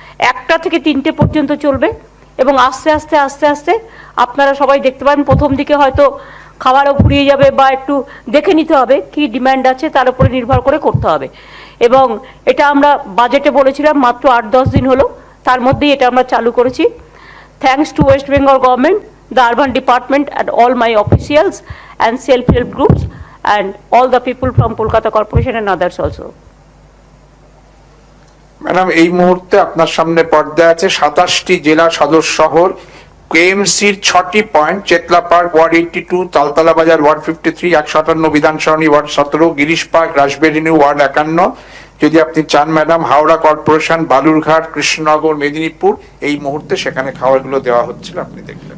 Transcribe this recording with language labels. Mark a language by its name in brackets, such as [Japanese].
[Bangla] 1টা থেকে 3টে পর্যন্ত চলবে এবং আস্তে আস্তে আস্তে আস্তে আপনারা সবাই দেখতে পাবেন। প্রথম দিকে হয়তো খাবারও ফুরিয়ে যাবে বা একটু দেখে নিতে হবে কি ডিম্যান্ড আছে, তার উপরে নির্ভর করে করতে হবে। এবং এটা আমরা বাজেটে বলেছিলাম, মাত্র 8-10 দিন হলো, তার মধ্যেই এটা আমরা চালু করেছি। [English] Thanks to West Bengal government, the urban department and all my officials and self-help groups and all the people from Kolkata Corporation and others also. [Bangla] Madam, এই মুহূর্তে আপনার সামনে পর্দায় আছে 27টি জেলা সদর শহর, কেএমসির 6টি point, Chetla park word 82, Taltala বাজার word 53, 158 বিধানসরণী word 17, Girish park, রাসবেরিনি word 51। যদি আপনি চান ম্যাডাম, হাওড়া কর্পোরেশন, বালুরঘাট, কৃষ্ণনগর, মেদিনীপুর, এই মুহূর্তে সেখানে খাবারগুলো দেওয়া হচ্ছিল, আপনি দেখলেন।